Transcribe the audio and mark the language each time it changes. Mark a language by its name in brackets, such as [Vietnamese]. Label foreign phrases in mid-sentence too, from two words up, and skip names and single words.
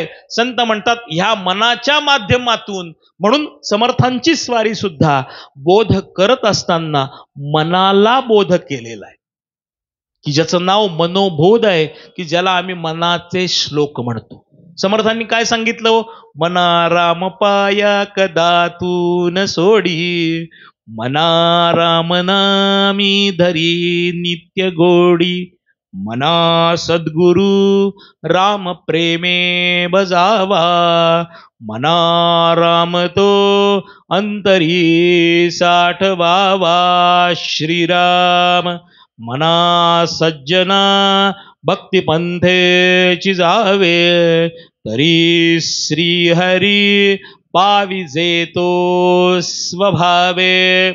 [Marathi] संत म्हणतात ह्या मनाच्या माध्यमातून, म्हणून समर्थांची स्वारी सुद्धा बोध करत असताना मनाला बोध केलेला आहे, की ज्याचं नाव मनोबोध आहे, की ज्याला आम्ही मनाचे श्लोक म्हणतो. समर्थांनी काय सांगितलं हो? मना राम पाया कदा तू न सोडी, मना राम नामी धरी नित्य गोडी, मना सद्गुरु राम प्रेमे बजावा, मना राम तो अंतरी साठवावा. श्रीराम मना सज्जना भक्ती पंथेची जावे, तरी श्रीहरी पाविजे तो स्वभावे.